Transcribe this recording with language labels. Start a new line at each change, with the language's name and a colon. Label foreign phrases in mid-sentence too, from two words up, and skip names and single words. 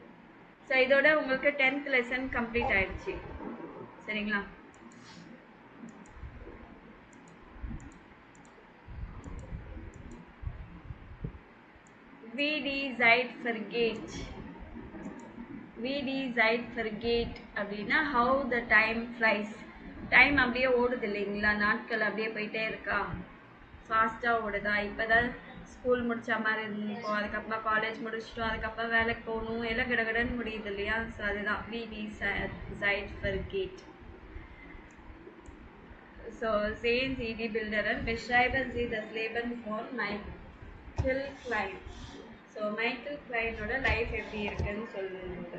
Tamil: ஸோ இதோட உங்களுக்கு 10th
English: lesson complete
Tamil: ஆயிடுச்சு.
German: சரிங்களா? VD Zeit vergeht. VD Zeit vergeht
English: அப்படின்னா how the time flies.
Tamil: டைம் அப்படியே ஓடுது இல்லைங்களா, நாட்கள் அப்படியே போயிட்டே இருக்கா, ஃபாஸ்ட்டாக ஓடுதா. இப்போ தான் ஸ்கூல் முடித்த மாதிரி இருந்திருக்கோம், அதுக்கப்புறமா காலேஜ் முடிச்சிட்டோம், அதுக்கப்புறம் வேலைக்கு போகணும், எல்லாம் கடகடன்னு முடியுது இல்லையா.
German: ஸோ அதுதான் VD Zeit vergeht. So sehen Sie die Bilder und beschreiben Sie das Leben von Michael Klein.
Tamil: ஸோ மைக்கேல் கிளைனோட லைஃப் எப்படி இருக்குன்னு சொல்லுங்க.